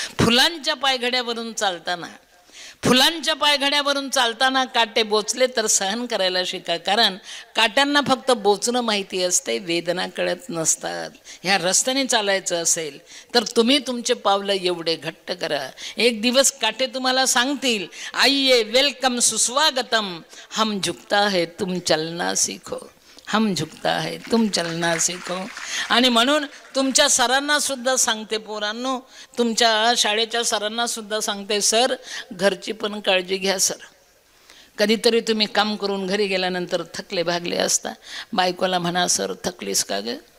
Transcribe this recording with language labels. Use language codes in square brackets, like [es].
[mr] फुलांच्या पायघड्यावरून चालताना, फुलांच्या पायघड्यावरून चालताना काटे बोचले तर सहन करायला शिका, कारण काट्यांना फक्त बोचणं माहिती असते, वेदना कळत नसतात. ह्या रस्त्याने चालायचं असेल तर तुम्ही तुमचे पावलं एवढे घट्ट करा. एक दिवस काटे तुम्हाला सांगतील, [hi] आइये वेलकम सुस्वागतम, हम झुकता है तुम चलना सीखो, हम झुकता है तुम चलना सीखो. [mr] आणि म्हणून तुमच्या सरांना सुद्धा सांगते पोरांनो, तुमच्या शाळेच्या सरांना सुद्धा सांगते, सर घरची पण काळजी घ्या सर. कधीतरी तुम्ही काम करून घरी गेल्यानंतर थकले भागले असता, बायकोला म्हणा, सर थकलीस का ग?